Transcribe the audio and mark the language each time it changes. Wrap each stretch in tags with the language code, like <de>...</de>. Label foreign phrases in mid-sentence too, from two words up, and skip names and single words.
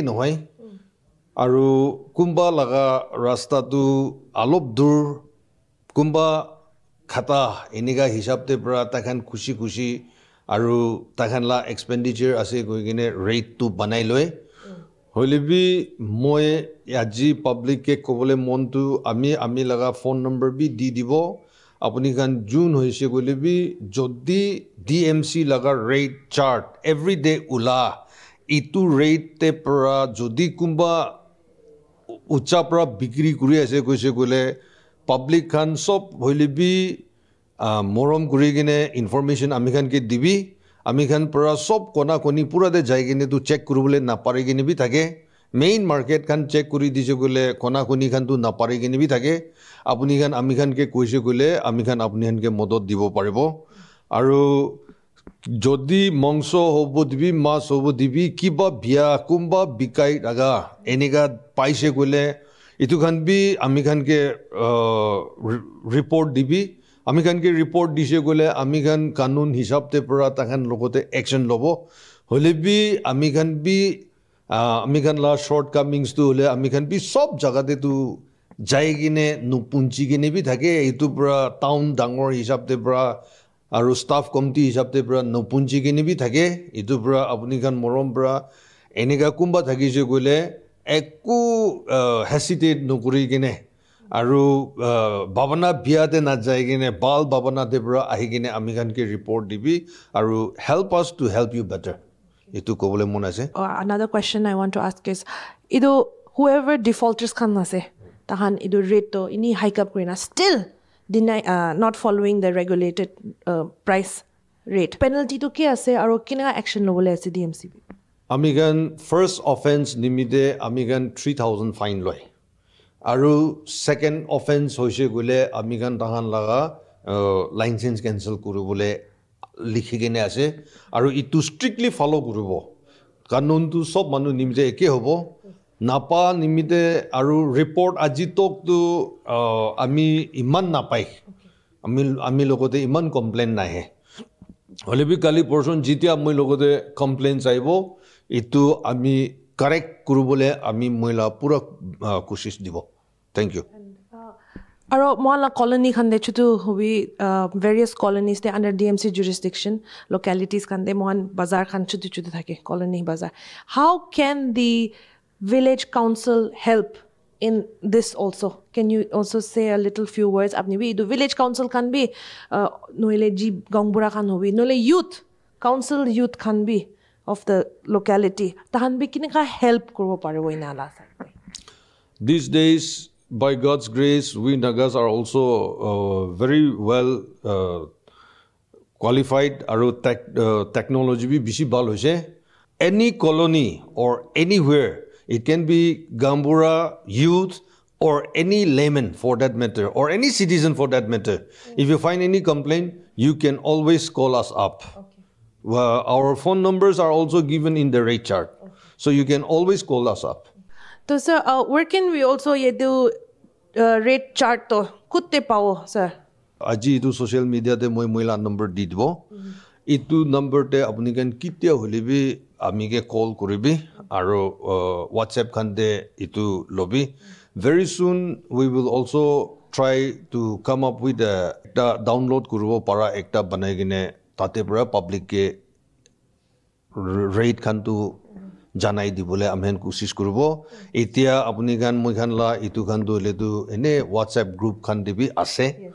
<nag>nohai aru kumba laga rasta tu alop dur kumba khata eniga hisab te pra takhan khushi khushi aru takhan la expenditure ase koi gine rate tu banai loy holibi moi aji public ke kobole mon tu ami laga phone number bi di dibo apuni kan june hoise gole bi jodi DMC laga rate chart</nag> <en>every day</en> <nag>ula itu rate te pra jodi kumba ucha pra bikri kuri ase koise gole public kan sob holibi morom kuri gine information amikhan ke dibi amikhan pura sob kona koni pura de jai gine tu check kurubole na pare gine bi thake main market khan check kuri dise gole kona koni khan tu na pare gine bi thake apuni khan amikhan ke koise gole amikhan apni han ke modot dibo paribo aru jodi mongso hobo dibi mas hobo dibi kiba bia kumba bikai daga eniga paise gole itu khan bi amikhan ke report dibi amikhan ke report dise gole amikhan kanun hisab te pura takhan logote action lobo hole bi amikhan la shortcomings tu hole amikhan bi sob jaga te tu jai gine nu punchi gine bi thake itu pura town dangor hisab te pura aru</nag> <en>staff committee</en> <nag>hisab te pura nu punchi gine bi thake itu pura apuni khan morom pura enega kumba thakise gole ekku hesitate nokuri gine aru babana biate na jaigine bal babana debra ahigine amikhan ke report dibi aru</nag> <en>help us to help you better</en> <nag>itu kobole mon ase</nag> <en>another question I want to ask is ido whoever defaulters</en> <nag>khan ase tahan ido</nag> <en>rate</en> <nag>to ini</nag> <en>hike up kurina still deny not following the regulated price rate penalty</en> <nag>to ki ase aru kina</nag> <en>action</en> <nag>lobole ase</nag> <en>DMC</en> <nag>amikhan</nag> <en>first offense</en> <nag>nimide amikhan 3000 fine loy aru</nag> <en>second offense</en> <nag>hoise gole amikhan tahan laga license cancel kurubole likhi gene ase aru itu strictly follow kurubo kanun tu sob manu nimje eke hobo napa nimite aru report aji tok tu ami iman napai ami logote iman complaint nahe hole bi kali person jitia moi logote complaints aibo itu ami correct kurubole ami moila pura koshish dibo</nag> <en>thank you</en> <nag>aro moala colony khande chutu hobi</nag> <en>various colonies they under DMC jurisdiction localities</en> <nag>khande mohan bazar khan chutu chutu thake colony bazar</nag> <en>how can the village council help in this also? Can you also say a little few words?</en> <nag>Apni bhi do</nag> <en>village council can be</en> <nag>noile ji gangbura kan hobi noile</nag> <en>youth council youth can be of the locality</en> <nag>tahan bhi kineka help korbo paribo ina la sakte.</nag> <en>These days, by God's grace, we Nagas are also very well qualified.</en> <nag>Aro technology bhi bishi bal hoise.</nag> <en>Any colony or anywhere, it can be Gambura youth or any layman for that matter, or any citizen for that matter. If you find any complaint, you can always call us up. Our phone numbers are also given in the rate chart. So you can always call us up. So sir, where can we also do rate chart</en> <nag>to kutte pao</nag> <en>sir?</en> <nag>Aji itu social media te moi moila number di dibo. Itu number te apni kan kitia holibi amige call koribi aro WhatsApp kan de itu lobby.</nag> <en>Very soon we will also try to come up with a download</en> <nag>kuribo para ekta banai gine tate pura public ke rate kan tu janai dibole amhen kosis kuribo. Etia apni kan moi kan la itu kan do le tu ene</nag> <en>WhatsApp group</en> <nag>kan dibi ase.</nag>